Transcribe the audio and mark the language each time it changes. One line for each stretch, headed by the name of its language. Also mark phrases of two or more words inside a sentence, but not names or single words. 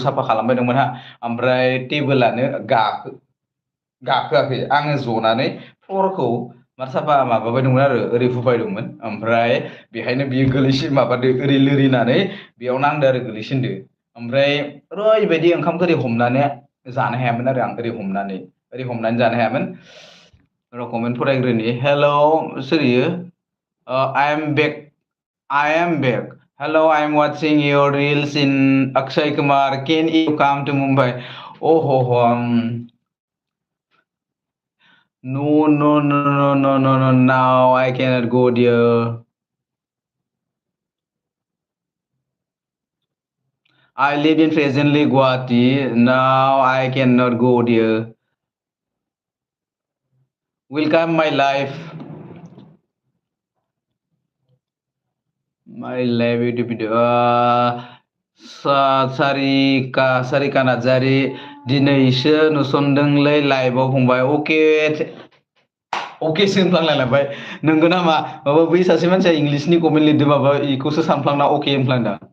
Bodo: साफा खालामबाय दंमोन ओमफ्राय टेबोलानो गाखोआखै आङो जनानै फ्लरखौ मार साफा माबाबाय दंमोन आरो ओरै हुबाय दंमोन ओमफ्राय बेहायनो बियो गोलैसिन माबादो ओरै लोरिनानै बेयाव नांदो आरो गोलैसिनदो ओमफ्राय ओरैबायदि ओंखामखो ओरै हमनानै जानो हायामोन आरो आं ओरै हमनानै जानो हायामोन र' कमेन्ट फरायग्रोनि हेलौ सोर इयो
English: I am back. I am back. Hello, I am watching your reels in Akshay Kumar. Can you come to Mumbai? Oh, ho, ho, no, no, no, no, no, no, no. Now I cannot go there. I live in presently Guwahati. Now I cannot go there. Welcome my life. My life YouTube video.
Bodo: सारिका नार्जारि दिनैसो नुसनदोंलै लाइभआव फंबाय अकेसो होनफ्लांलायलांबाय नंगौ नामा माबा बै सासे मानसिया इंलिसनि कमेन्ट लिरदों माबा इखौसो सानफ्लांना अके होनफ्लांदों